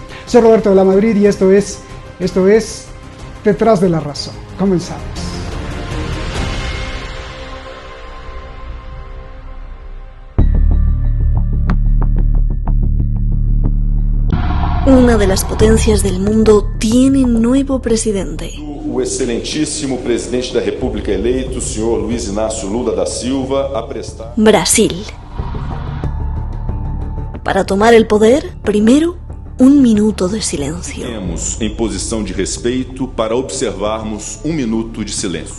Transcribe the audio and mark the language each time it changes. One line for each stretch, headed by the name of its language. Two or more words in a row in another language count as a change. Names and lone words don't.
Spanish: Soy Roberto de la Madrid y esto es Detrás de la Razón. Comenzamos. Una de las potencias del mundo tiene nuevo presidente.
Portuguese: O excelentíssimo presidente da República eleito, senhor Luiz Inácio Lula da Silva, a prestar... Brasil.
Spanish: Para tomar el poder, primero, un minuto de silencio.
Portuguese: Temos em posição de respeito para observarmos minuto de silêncio.